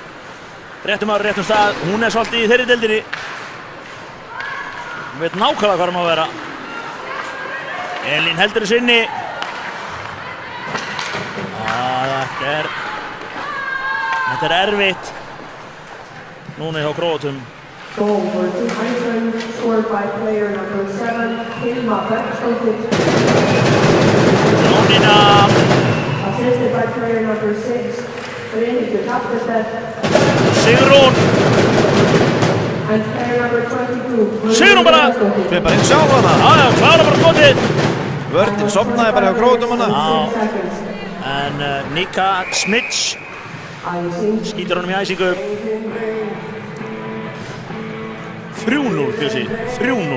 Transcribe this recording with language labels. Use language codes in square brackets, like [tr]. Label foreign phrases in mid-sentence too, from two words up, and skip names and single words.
[is] Réttum maður, réttum stað. Hún er svolítið í þeirri deildinni. Hún veit nákvæmlega hvað hún má vera. Elín heldur þessu inni. Þetta er Þetta erfitt. Núna hjá Króatum. [en] Goal for Team Iceland, scored by player number 7, Hilma Bergsdóttir. [is] Jónína. [en] Assisted by player number 6, Brynhildur Hafnarstedt. [is] Sigrún. [en] And player number 22, [is] Sigrún bara. Við bara inn sjálf hana. Já, klára bara skotið. Vörðin sofnaði bara hjá Króatum hana. En Nika Smits skýtur honum í æsingu. 3-0, Bjössi. 3-0.